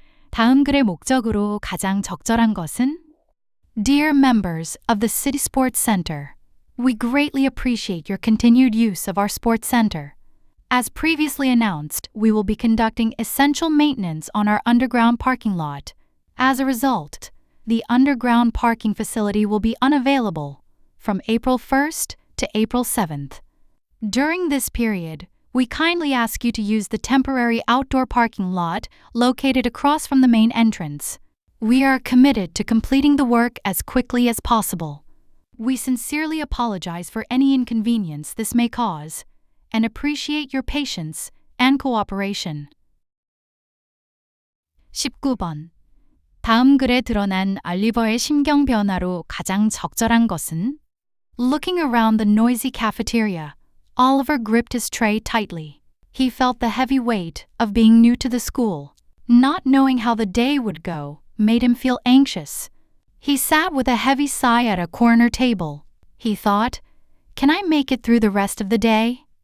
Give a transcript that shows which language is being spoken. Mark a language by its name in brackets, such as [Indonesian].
[Korean] 다음 글의 목적으로 가장 적절한 것은? [English] Dear members of the City Sports Center, we greatly appreciate your continued use of our sports center. As previously announced, we will be conducting essential maintenance on our underground parking lot. As a result, the underground parking facility will be unavailable from April 1st to April 7th. During this period, we kindly ask you to use the temporary outdoor parking lot located across from the main entrance. We are committed to completing the work as quickly as possible. We sincerely apologize for any inconvenience this may cause and appreciate your patience and cooperation. [Korean] 19번. 다음 글에 드러난 알리버의 심경 변화로 가장 적절한 것은? [English] Looking around the noisy cafeteria, Oliver gripped his tray tightly. He felt the heavy weight of being new to the school. Not knowing how the day would go made him feel anxious. He sat with a heavy sigh at a corner table. He thought, "Can I make it through the rest of the day?"